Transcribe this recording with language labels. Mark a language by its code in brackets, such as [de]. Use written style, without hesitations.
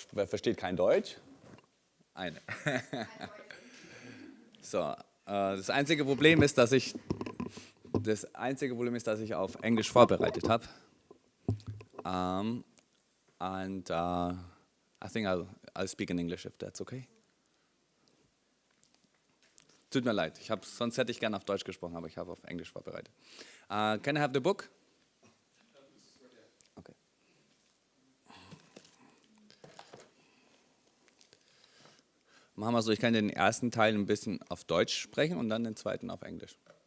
[de] Wer versteht kein Deutsch? Eine. So, das einzige Problem ist, dass ich auf Englisch vorbereitet habe. [en] And I think I'll speak in English if that's okay. [de] Tut mir leid, sonst hätte ich gerne auf Deutsch gesprochen, aber ich habe auf Englisch vorbereitet. [en] Can I have the book? Okay. [de] Machen wir so, ich kann den ersten Teil ein bisschen auf Deutsch sprechen und dann den zweiten auf Englisch.